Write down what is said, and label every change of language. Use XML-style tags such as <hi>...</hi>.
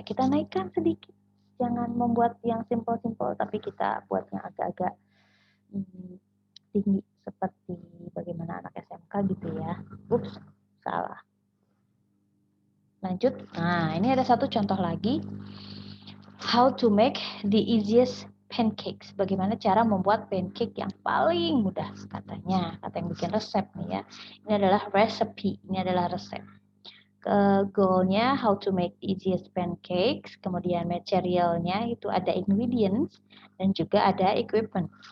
<id>Kita naikkan sedikit. Jangan membuat yang simple-simple, tapi kita buat yang agak-agak tinggi seperti bagaimana anak SMK gitu ya. Ups, salah. Lanjut. Nah, ini ada satu contoh lagi.</id> <en>How to make the easiest pancakes.</en> <id>Bagaimana cara membuat pancake yang paling mudah katanya. Kata yang bikin resep nih ya. Ini adalah recipe. Ini adalah resep. Goalnya</id> <en>how to make the easiest pancakes.</en> <id>Kemudian materialnya itu ada ingredients dan juga ada equipment.</id>